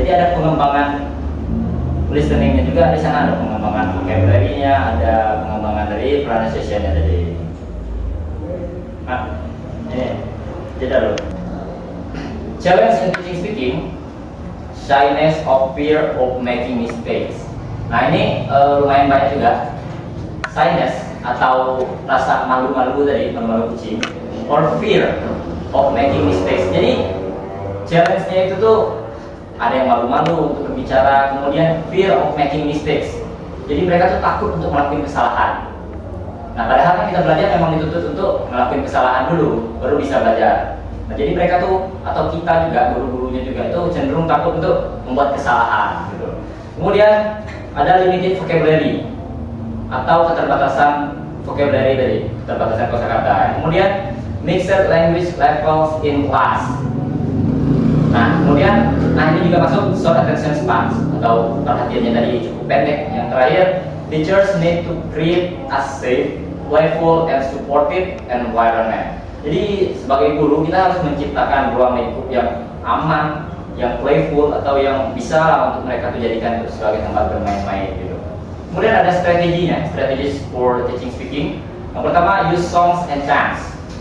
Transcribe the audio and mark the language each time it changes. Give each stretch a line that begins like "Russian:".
Indonesian: Jadi ada pengembangan listeningnya juga di sana, ada pengembangan vocabulary-nya, ada pengembangan dari pronunciation-nya tadi. Nah, ini jeda dulu.
English: Challenge in teaching speaking, shyness or fear of making mistakes.
Indonesian: Nah ini lumayan banyak juga. Shyness atau rasa malu-malu tadi, malu-malu kucing,
English: or fear of making mistakes.
Indonesian: Jadi challenge-nya itu tuh ada yang malu-malu untuk berbicara, kemudian
English: fear of making mistakes.
Indonesian: Jadi mereka tuh takut untuk melakukan kesalahan. Nah padahal kan kita belajar memang dituntut untuk melakukan kesalahan dulu, baru bisa belajar. Nah jadi mereka tuh atau kita juga guru-gurunya juga itu cenderung takut untuk membuat kesalahan. Gitu. Kemudian ada
English: limited vocabulary
Indonesian: atau keterbatasan vocabulary tadi, keterbatasan kosakata.
English: Kemudian mixed language levels in class.
Indonesian: Nah, kemudian ini juga masuk
English: short attention span
Indonesian: atau perhatiannya tadi cukup pendek. Yang terakhir,
English: teachers need to create a safe, playful, and supportive environment.
Indonesian: Jadi sebagai guru kita harus menciptakan ruang lingkup yang aman, yang playful atau yang bisa lah untuk mereka tuh jadikan itu sebagai tempat bermain-main gitu. Kemudian ada strateginya,
English: strategies for teaching speaking.
Indonesian: Yang pertama,
English: use songs and chants.